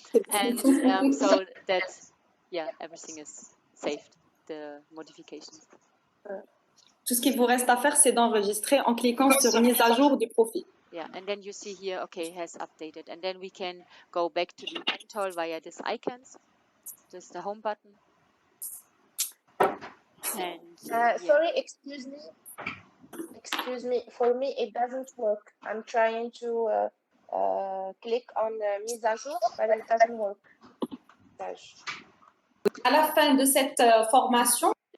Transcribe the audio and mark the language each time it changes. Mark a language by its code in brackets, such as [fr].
[en] And so that's, everything is saved, the modifications. [fr] Tout ce qu'il vous reste à faire, c'est d'enregistrer en cliquant sur mise à jour du profil. [en] Yeah, and then you see here, okay, it has updated. And then we can go back to the tool via these icons. Just the home button. And sorry, excuse me. For me, it doesn't work. I'm trying to click on mise à jour, but it doesn't work. [fr] À la fin de cette formation,